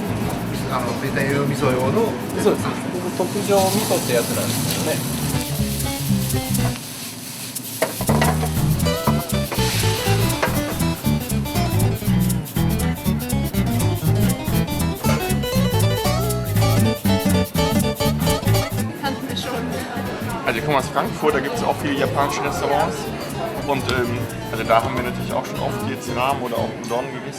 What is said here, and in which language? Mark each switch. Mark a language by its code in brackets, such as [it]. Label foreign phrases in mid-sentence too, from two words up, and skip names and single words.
[ja] ベタ用味噌用の。そうです。特上味噌ってやつなんですよね。 [de] Also ich komme aus Frankfurt, da gibt es auch viele japanische Restaurants und also da haben wir natürlich auch schon oft jetzt Ramen oder auch Udon gegessen.